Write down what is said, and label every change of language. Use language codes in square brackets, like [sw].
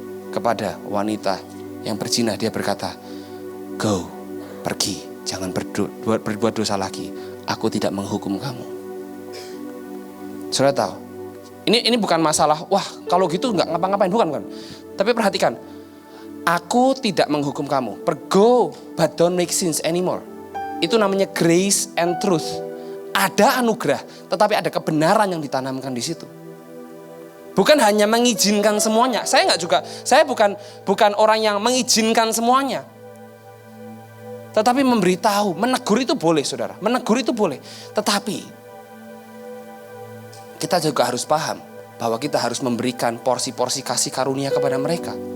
[id] Kepada wanita yang berzina dia berkata, go, pergi, jangan berbuat dosa lagi. Aku tidak menghukum kamu. Saudara tahu, ini bukan masalah, wah kalau gitu nggak ngapa-ngapain, bukan. Tapi perhatikan, aku tidak menghukum kamu. [en] Go, but don't make sins anymore. [id] Itu namanya [en] grace and truth. [id] Ada anugerah, tetapi ada kebenaran yang ditanamkan di situ. Bukan hanya mengizinkan semuanya. Saya bukan orang yang mengizinkan semuanya. Tetapi memberitahu, menegur itu boleh, saudara. Menegur itu boleh. Tetapi kita juga harus paham bahwa kita harus memberikan porsi-porsi kasih karunia kepada mereka.